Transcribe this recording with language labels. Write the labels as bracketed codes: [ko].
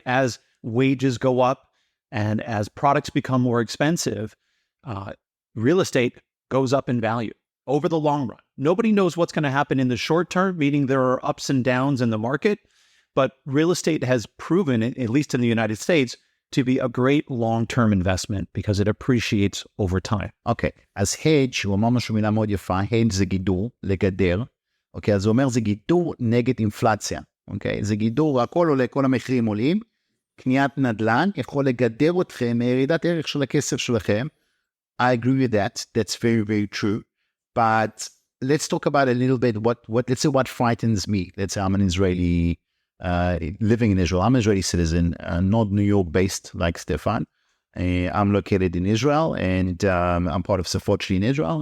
[en] As wages go up and as products become more expensive, real estate goes up in value over the long run. Nobody knows what's going to happen in the short term, meaning there are ups and downs in the market, but real estate has proven, at least in the United States, to be a great long-term investment because it appreciates over time. [he] אוקיי, אז hedge, הוא אמר משהו מילה מאוד יפה, hedge זה גידור, לגדר, אוקיי, אז הוא אומר זה גידור נגד אינפלציה, אוקיי, זה גידור, הכל עולה, כל המחירים עולים, קניית נדל"ן יכול לגדר אתכם מירידת ערך של הכסף שלכם. [en] I agree with that, that's very, very true, but let's talk about a little bit let's say what frightens me. Let's say I'm an Israeli living in Israel. I'm an Israeli citizen, not New York based like Stephan. I'm located in Israel and I'm part of Safotri in Israel.